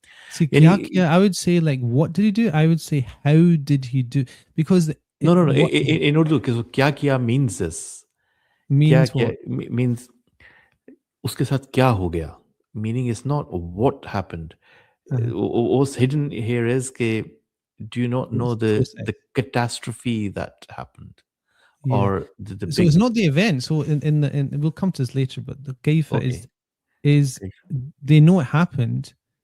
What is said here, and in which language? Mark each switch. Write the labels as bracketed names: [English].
[English] See, I would say, like, what did he do? I would say, how did he do? Because no. In Urdu, kya kiya means this. Means what? [Hindi] Means उसके साथ क्या हो गया? [English] Meaning is not what happened. What's hidden here is कि do you not know the catastrophe that happened, or the so big... it's not the event. So in we'll come to this later, but the kaifa is they know it happened.